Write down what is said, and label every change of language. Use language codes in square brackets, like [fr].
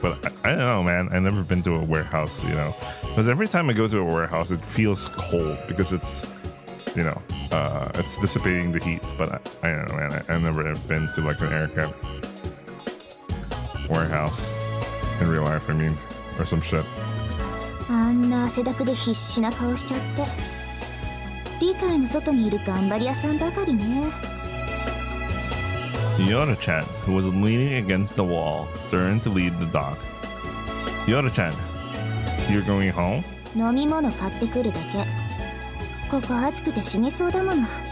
[en] But I don't know, man. I've never been to a warehouse, you know, because every time I go to a warehouse, it feels cold because it's, you know, it's dissipating the heat. But I don't know, man. I've never been to like an aircraft warehouse in real life, I mean, or some shit. [ja] あんな汗だくで必死な顔しちゃって。理解の外にいる頑張り屋さんばかりね。 [en] Yoda-chan, who was leaning against the wall, turned to lead the dock. Yoda-chan, you're going home? [ja] 飲み物買ってくるだけ。ここ暑くて死にそうだもの。